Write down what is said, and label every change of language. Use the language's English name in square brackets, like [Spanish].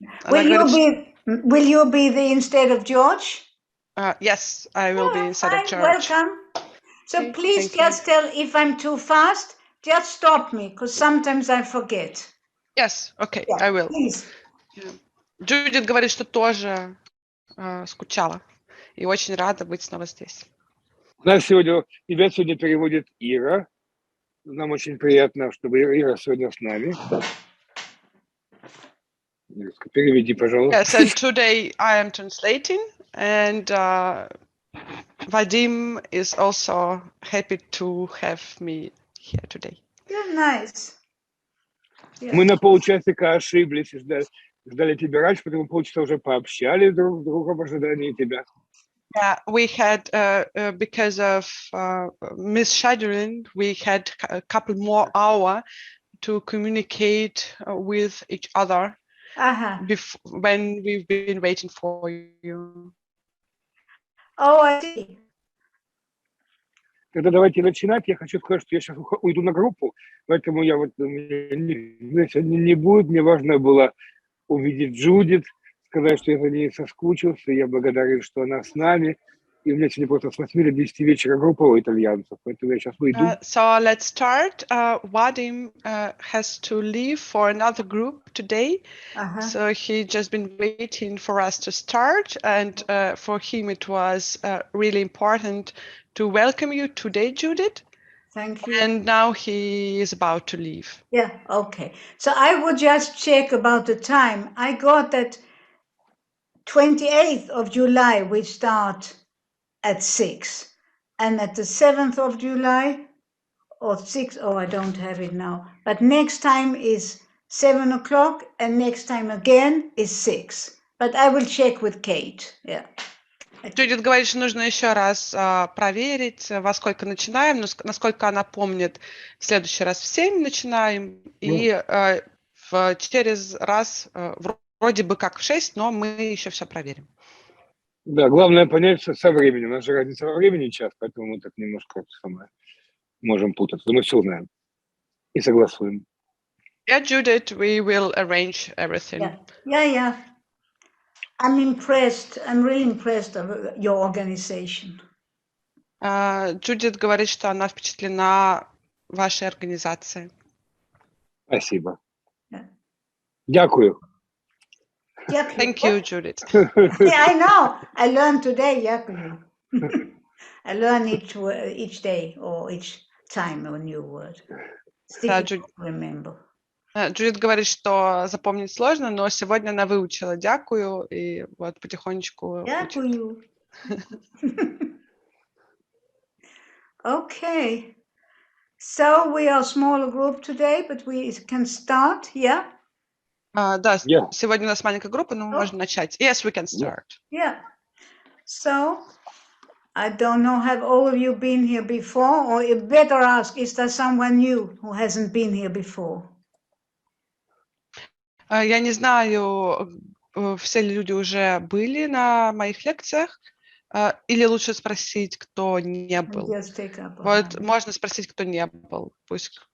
[English] Will you be the instead of George? Yes, I will be instead of George. Welcome. So please just tell if I'm too fast, just stop me, because sometimes I forget. Yes, okay, Yeah, I will. Please. [Russian] Джудит говорит, что тоже скучала и очень рада быть снова здесь. Тебя сегодня переводит Ира. Нам очень приятно, чтобы Ира сегодня с нами. Переведи, пожалуйста. [English] Yes, and today I am translating, and Vadim is also happy to have me here today. Yeah, nice. Yeah. [Russian] Мы на полчасика ошиблись и ждали тебя раньше, потому полчаса уже пообщались друг с другом в ожидании тебя. [English] Yeah, we had, because of misscheduling, we had a couple more hours to communicate with each other when we've been waiting for you. Oh, I see. [Russian] Тогда давайте начинать. Я хочу сказать, что я сейчас уйду на группу, поэтому я сегодня не будет. Мне важно было увидеть Джудит, сказать, что я за ней соскучился, я благодарен, что она с нами. И у меня сегодня просто с 8 до 10 вечера группа у итальянцев, поэтому я сейчас уйду. [English] So let's start. Vadim has to leave for another group today. So he just been waiting for us to start, and for him it was really important to welcome you today, Judith. Thank you. And now he is about to leave. Yeah, okay. So I would just check about the time. I got that 28th of July we start at 6. And at the 7th of July or 6, oh, I don't have it now. But next time is 7 o'clock and next time again is 6. But I will check with Kate. Yeah. [Russian] Джудит говорит, что нужно еще раз проверить, во сколько начинаем, но насколько она помнит, в следующий раз в 7 начинаем, и через раз вроде бы как в 6, но мы еще все проверим. Да, главное понять со временем. У нас же разница во времени час, поэтому мы так немножко можем путаться. Но мы все знаем и согласуем. [English] Yeah, Judith, we will arrange everything. Yeah. I'm impressed. I'm really impressed of your organization. [Russian] Джудит говорит, что она впечатлена вашей организацией. Спасибо. [Ukrainian] Дякую. [English] Thank you, Judith. Yeah, I know. I learned today, [Ukrainian] дякую. [English] I learn each day or each time a new word. Remember. [Russian] Джудит говорит, что запомнить сложно, но сегодня она выучила [Ukrainian] «дякую» [Russian] и вот потихонечку [Ukrainian] дякую. [English] Okay. So we are a smaller group today, but we can start, yeah? [Russian] Да, сегодня у нас маленькая группа, но мы можем начать. [English] Yes, we can start. Yeah. So, I don't know, have all of you been here before? Or you better ask, is there someone new who hasn't been here before? [Russian] Я не знаю, все ли люди уже были на моих лекциях, или лучше спросить, кто не был. Вот можно спросить, кто не был. Пусть